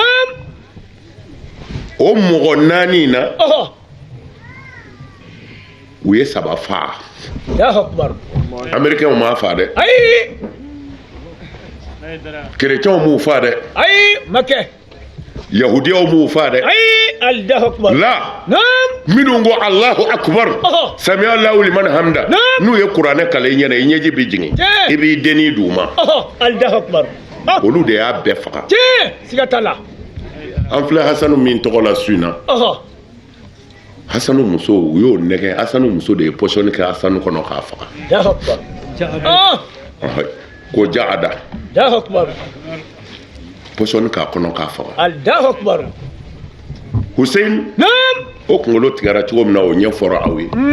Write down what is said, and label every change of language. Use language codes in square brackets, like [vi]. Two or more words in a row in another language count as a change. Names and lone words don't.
[bm] o mɔgɔ 4 na u ye 3 faa Américains m'a faa dɛ Chrétiens m'u faa dɛ Yahudiyaw m'u faa dɛ la minnu ko [ar] الله أكبر سمع الله لمن حمده [bm] n'u ye kuranɛ kalan i ɲɛna i ɲɛji bɛ jigin i b'i denni d'u ma olu de y'a bɛɛ faga an filɛ Hasanu min tɔgɔ la su in na Hasanu muso u y'o nɛgɛ Hasanu muso de ye pɔsɔni kɛ Hasanu kɔnɔ k'a faga ko jaada pɔsɔni k'a kɔnɔ k'a faga Hussein o kunkolo tigɛra cogo min na o ɲɛfɔra aw ye